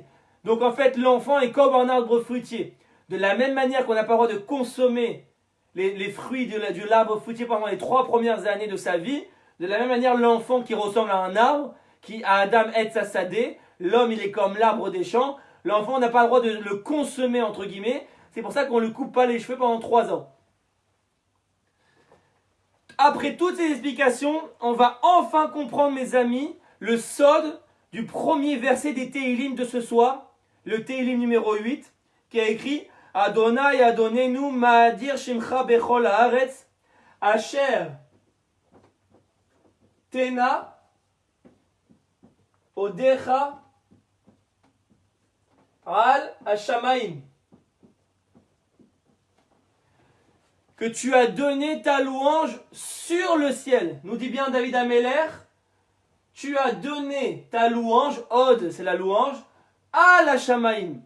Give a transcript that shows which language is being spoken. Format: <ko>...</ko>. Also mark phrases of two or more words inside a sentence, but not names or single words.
<fr>Donc en fait, l'enfant est comme un arbre fruitier. De la même manière qu'on n'a pas le droit de consommer les fruits de l'arbre fruitier pendant les 3 premières années de sa vie, de la même manière, l'enfant qui ressemble à un arbre, qui a</fr> <he>אדם עץ השדה,</he> <fr>l'homme il est comme l'arbre des champs, l'enfant n'a pas le droit de le consommer entre guillemets, c'est pour ça qu'on ne lui coupe pas les cheveux pendant 3 ans. Après toutes ces explications, on va enfin comprendre, mes amis, le sod du premier verset des Tehillim de ce soir, le Tehillim numéro 8, qui a écrit</fr> <he>אדוני אדונינו מה אדיר שמך בכל הארץ אשר תנה הודך על השמים.</he> <fr>Que tu as donné ta louange sur le ciel. Nous dit bien David Ameler, tu as donné ta louange, Od, c'est la louange, à la Shamaim.</fr>